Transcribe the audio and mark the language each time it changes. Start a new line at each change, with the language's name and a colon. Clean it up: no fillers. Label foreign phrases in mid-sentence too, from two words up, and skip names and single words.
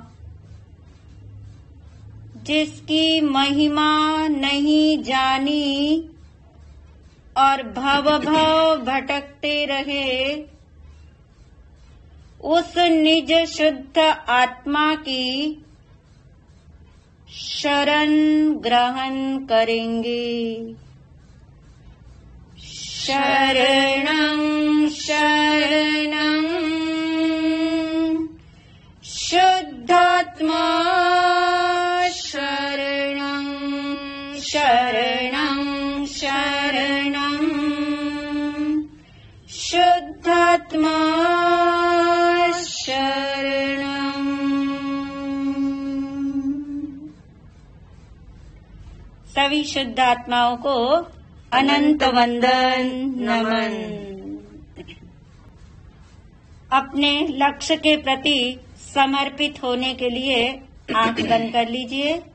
Hindi: जिसकी महिमा नहीं जानी और भव भटकते रहे उस निज शुद्ध आत्मा की शरण ग्रहण करेंगे
Sanskrit: शरणं शरणं शुद्धात्मा शरणं शरणं शरणं शुद्धात्मा शरणं
Hindi: सभी शुद्ध आत्माओं को अनंत वंदन नमन। अपने लक्ष्य के प्रति समर्पित होने के लिए आंख बंद कर लीजिए।